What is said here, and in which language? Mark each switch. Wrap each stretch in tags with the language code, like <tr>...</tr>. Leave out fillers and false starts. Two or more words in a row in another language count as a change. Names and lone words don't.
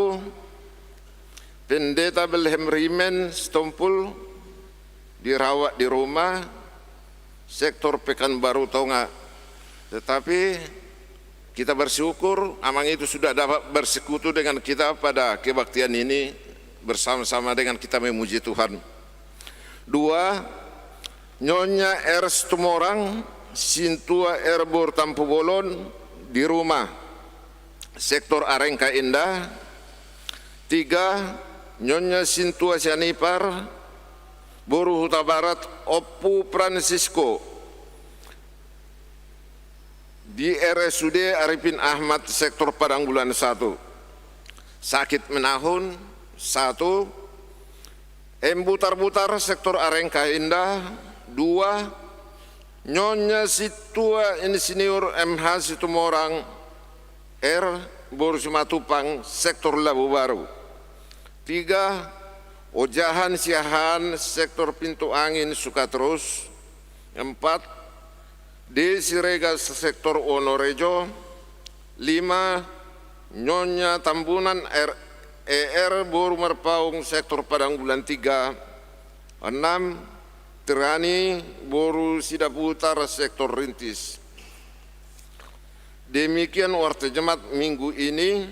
<id>Pendeta Belhem Rimen Stompul dirawat di rumah sektor Pekanbaru Tonga. Tetapi kita bersyukur amang itu sudah dapat bersekutu dengan kita pada kebaktian ini bersama-sama dengan kita memuji Tuhan. 2. Nyonya Ers Tumorang Sintua Erbor Tampu Bolon di rumah sektor Arengka Indah. 3. Nyonya Sintua Sianipar Boru Huta Barat Oppu Francisco di RSUD Arifin Ahmad sektor Padang Bulan 1. Sakit menahun. 1. Embutar-butar sektor Arengka Indah 2. Nyonya Situa Insinyur MH Situmorang R. Boru Simatupang, Sektor Labu Baru. 3. Ojahan Siahan, Sektor Pintu Angin, Sukaterus. 4. Desi Regas, Sektor Wonorejo. 5. Nyonya Tambunan ER Boru Merpaung, Sektor Padang Bulan 3. 6. Tirani Boru Sidaputar, Sektor Rintis. Demikian warta jemaat minggu ini.</id>